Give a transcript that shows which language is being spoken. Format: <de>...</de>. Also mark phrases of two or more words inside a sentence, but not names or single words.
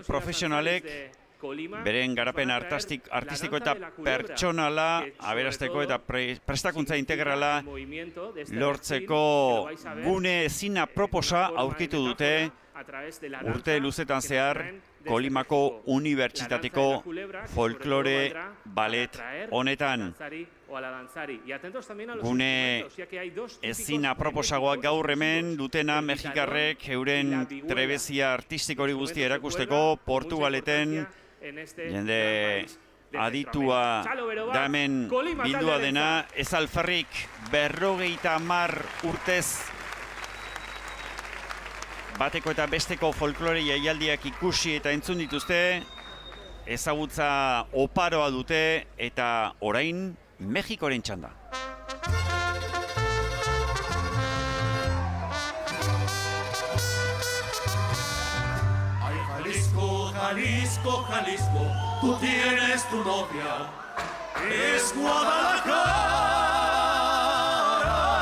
<eu>profesionalek beren garapen artistiko eta pertsonala aberasteko eta prestakuntza integrala lortzeko gune ezin aproposa aurkitu dute urte luzetan zehar Kolimako Unibertsitateko folklore balet honetan. Gune ezin aproposagoak gaur hemen dutena mexikarrek euren trebezia artistikori guztia erakusteko Portugaleten</eu> <es>en este</es> <eu>jende aditua da hemen bildua dena, ez alferrik 50 urtez bateko eta besteko folklore jaialdiak ikusi eta entzun dituzte, ezagutza oparoa dute eta orain Mexikoren txanda.</eu> <es>Jalisco, Jalisco, Jalisco, tú tienes tu novia, es Guadalajara.</es>